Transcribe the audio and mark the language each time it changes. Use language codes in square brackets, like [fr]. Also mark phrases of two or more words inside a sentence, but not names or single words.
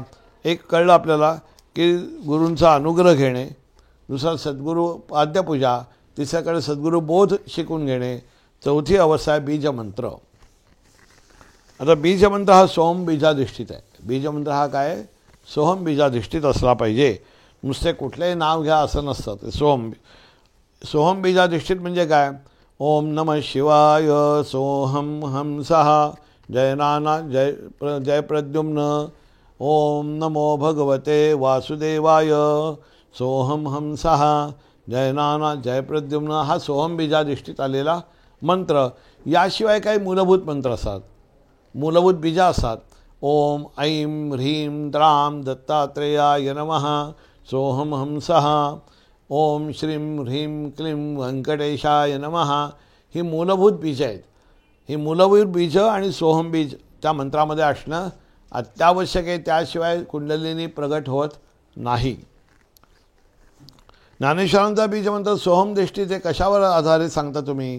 [mr] एक कळलं आपल्याला की गुरूंचा अनुग्रह घेणे, दुसरा सद्गुरू पाद्यपूजा, तिसऱ्याकडे सद्गुरू बोध शिकून घेणे, चौथी अवस्था आहे बीजमंत्र. आता बीजमंत्र हा सोहम बीजाधिष्ठित आहे. बीजमंत्र हा काय सोहम बीजाधिष्ठित असला पाहिजे. नुसते कुठलेही नाव घ्या असं नसतं. ते सोहम बीजाधिष्ठित म्हणजे काय, [sa] ओम नमः शिवाय सोहम हंसः जय नाना जय प्रद्युम्न, ओम नमो भगवते वासुदेवाय सोहम हंसः जय नाना जय प्रद्युम्न. [mr] हा सोहम बीजाधिष्ठित आलेला मंत्र. याशिवाय काही मूलभूत मंत्र असतात, मूलभूत बीजा असतात. [sa] ओम ऐं ह्रीं द्रां दत्तात्रेयाय नमः सोहम हंसः, ओम श्रीं ह्रीं क्लीं व्यंकटेशाय नमः. [mr] ही मूलभूत बीज आहेत. ही मूलभूत बीजं आणि सोहम बीज त्या मंत्रामध्ये असणं अत्यावश्यक आहे. त्याशिवाय कुंडलिनी प्रगट होत नाही. ज्ञानेश्वरांचा बीज मंत्र सोहम दृष्टी ते कशावर आधारित सांगता तुम्ही?